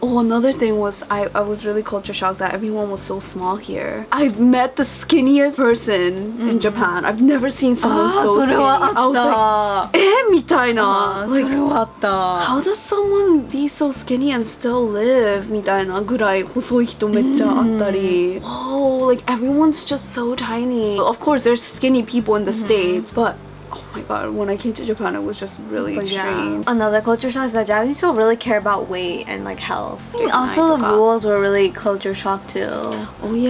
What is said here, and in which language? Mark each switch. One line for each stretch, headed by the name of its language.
English: Oh, another thing was I was really culture shocked that everyone was so small here. I've met the skinniest person in Japan. I've never seen someone so skinny. I was like,
Japanese: みたいな。
English: Like,
Japanese: それはあった。
English: how does someone be so skinny and still live?
Japanese: みたいなぐらい細い人めっちゃあったり。
English: Whoa, like everyone's just so tiny. Of course, there's skinny people in the States, but oh my god, when I came to Japan, it was just really extreme. Another culture shock is that Japanese people really care about weight and like health. Also, the Japan. rules were really culture shock too. Oh yeah.